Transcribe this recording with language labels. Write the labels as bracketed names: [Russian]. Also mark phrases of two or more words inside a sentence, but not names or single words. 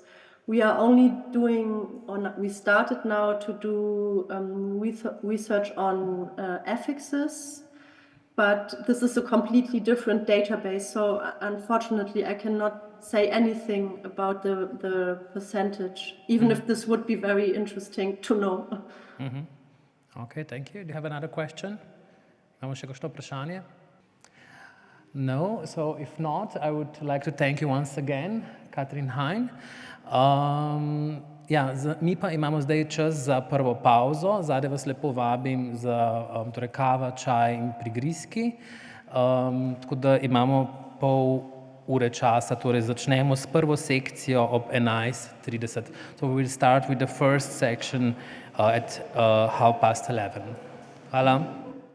[English] We are only we started now to do research on affixes, but this is a completely different database. So unfortunately, I cannot say anything about the percentage, even if this would be very interesting to know. Okay, thank you. Do you have another question? [Slovenian] Imamo še kakšno vprašanje? [English] No, so if not, I would like to thank you once again, Katrin, Hein. [Slovenian] Mi pa imamo zdaj čas za prvo pauzo. Zadaj vas lepo vabim za torej kava, čaj in prigrizki. Tako da imamo pol ure časa, torej začnemo s prvo sekcijo ob 11:30. [English] So we will start with the first section at 11:30. [Slovenian] Hvala.